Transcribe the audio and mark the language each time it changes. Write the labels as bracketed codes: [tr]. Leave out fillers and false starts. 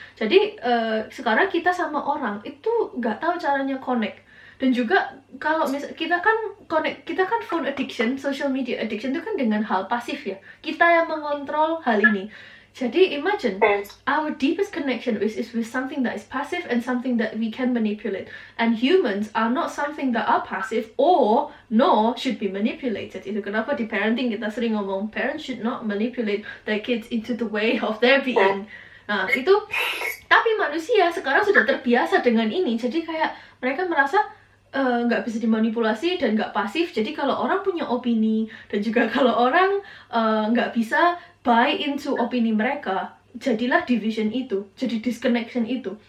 [id] Jadi sekarang kita sama orang itu nggak tahu caranya connect. Dan juga kalau kita kan phone addiction, social media addiction itu kan dengan hal pasif ya, kita yang mengontrol hal ini. [en] Jadi imagine our deepest connection is with something that is passive and something that we can manipulate. And humans are not something that are passive or nor should be manipulated. [id] Itu kenapa di parenting kita sering ngomong [en] parents should not manipulate their kids into the way of their being. [id] Nah itu, tapi manusia sekarang sudah terbiasa dengan ini. Jadi kayak mereka merasa nggak bisa dimanipulasi dan nggak pasif. Jadi kalau orang punya opini dan juga kalau orang nggak bisa [en] buy into [id] opini mereka, jadilah division itu, jadi disconnection itu.